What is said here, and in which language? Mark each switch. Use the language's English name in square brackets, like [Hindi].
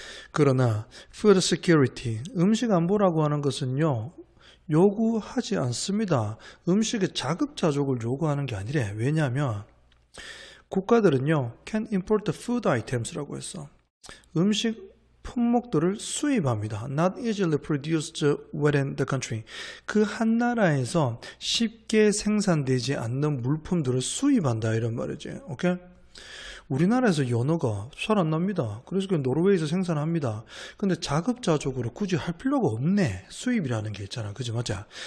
[Korean] 그러나 [English] food security, [Korean] 음식 안보라고 하는 것은요, 요구하지 않습니다. 음식의 자급자족을 요구하는 게 아니래. 왜냐하면 국가들은요, [English] can import food items [Korean] 라고 했어. 음식 품목들을 수입합니다. [English] Not easily produced within the country. [Korean] 그 한 나라에서 쉽게 생산되지 않는 물품들을 수입한다 이런 말이지. 오케이? 우리나라에서 연어가 잘 안 납니다. 그래서 노르웨이에서 생산합니다. 근데 자급자족으로 굳이 할 필요가 없네. 수입이라는 게 있잖아. 그지? 맞아?